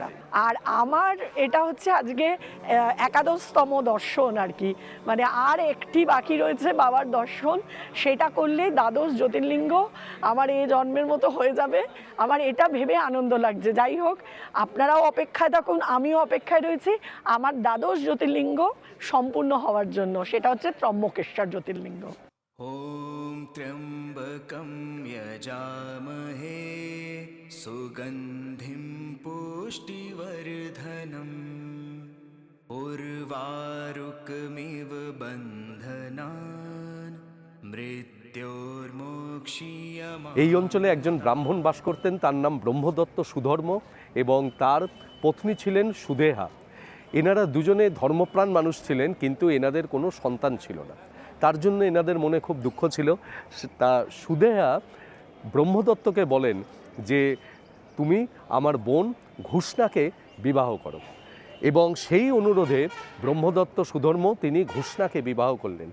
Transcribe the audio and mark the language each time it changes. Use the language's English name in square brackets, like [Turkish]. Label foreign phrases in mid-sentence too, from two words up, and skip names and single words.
[Bangla] আর আমার এটা হচ্ছে আজকে একাদশতম দর্শন আর কি, মানে আর একটি বাকি রয়েছে বাবার দর্শন, সেটা করলে দ্বাদশ জ্যোতির্লিঙ্গ আমার এই জন্মের মতো হয়ে যাবে। আমার এটা ভেবে আনন্দ লাগছে। যাই হোক, আপনারাও অপেক্ষায় থাকুন, আমিও অপেক্ষায় রয়েছি আমার দ্বাদশ জ্যোতির্লিঙ্গ সম্পূর্ণ হওয়ার জন্য, সেটা হচ্ছে ত্রম্বকেশ্বর জ্যোতির্লিঙ্গ। [Sanskrit] ॐ त्र्यम्बकं यजामहे सुगन्धिं पुष्टिवर्धनम् उर्वारुकमिव बन्धनान् मृत्योर्मोक्षीयमामृतात्। [Bangla] এই অঞ্চলে একজন ব্রাহ্মণ বাস করতেন, তার নাম ব্রহ্মদত্ত সুধর্ম এবং তার পত্নী ছিলেন সুদেহা। এনারা দুজনে ধর্মপ্রাণ মানুষ ছিলেন, কিন্তু এনাদের কোনো সন্তান ছিল না। তার জন্য এনাদের মনে খুব দুঃখ ছিল। তা সুদেহা ব্রহ্মদত্তকে বলেন যে তুমি আমার বোন ঘুষ্ণাকে বিবাহ করো, এবং সেই অনুরোধে ব্রহ্মদত্ত সুধর্ম তিনি ঘুষ্ণাকে বিবাহ করলেন।